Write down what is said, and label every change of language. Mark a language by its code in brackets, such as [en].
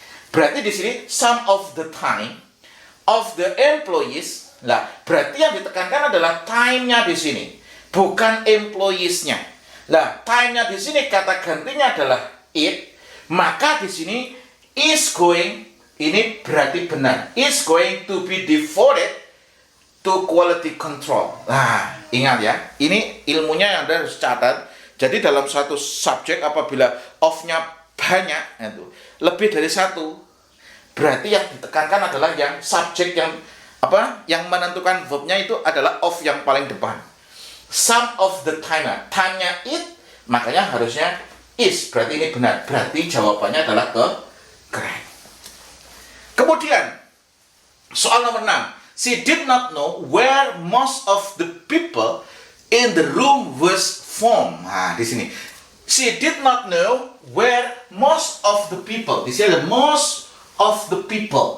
[id] Berarti di sini [en] some of the time of the employees. [id] Lah, berarti yang ditekankan adalah time-nya di sini, bukan employees-nya. Lah, time-nya di sini kata gantinya adalah it, maka di sini [en] is going, [id] ini berarti benar. [en] Is going to be devoted to quality control. [id] Nah, ingat ya, ini ilmunya yang Anda harus catat. Jadi dalam satu subjek apabila of-nya banyak, itu lebih dari satu, berarti yang ditekankan adalah yang subjek yang menentukan verb-nya itu adalah of yang paling depan. Some of the time-nya it, makanya harusnya is. Berarti ini benar. Berarti jawabannya adalah correct. Kemudian soal nomor 6. [en] She did not know where most of the people in the room was from. [id] Nah, di sini. [en] She did not know where most of the people. [id] Di sini ada [en] most of the people.